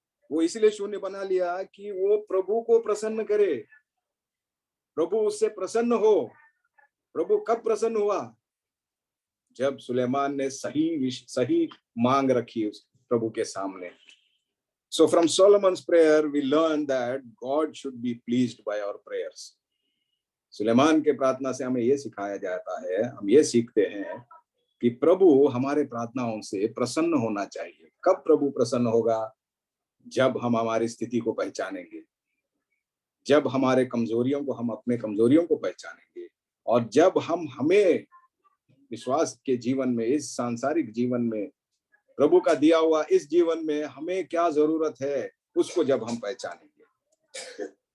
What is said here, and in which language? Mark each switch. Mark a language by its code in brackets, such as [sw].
[hi] वो इसलिए शून्य बना लिया कि वो प्रभु को प्रसन्न करे, प्रभु उससे प्रसन्न हो। प्रभु कब प्रसन्न हुआ? जब सुलेमान ने सही मांग रखी उस प्रभु के सामने। [en] So from Solomon's prayer we learn that God should be pleased by our prayers. [hi] Suleman के प्रार्थना से हमें ये सिखाया जाता है, हम ये सीखते हैं कि प्रभु हमारे प्रार्थनाओं से प्रसन्न होना चाहिए। कब प्रभु प्रसन्न होगा? जब हम हमारी स्थिति को पहचानेंगे, जब हमारे कमजोरियों को, हम अपने कमजोरियों को पहचानेंगे, और जब हम हमें विश्वास के जीवन में, इस सांसारिक जीवन में, प्रभु का दिया हुआ इस जीवन में हमें क्या जरूरत है उसको जब हम पहचानेंगे।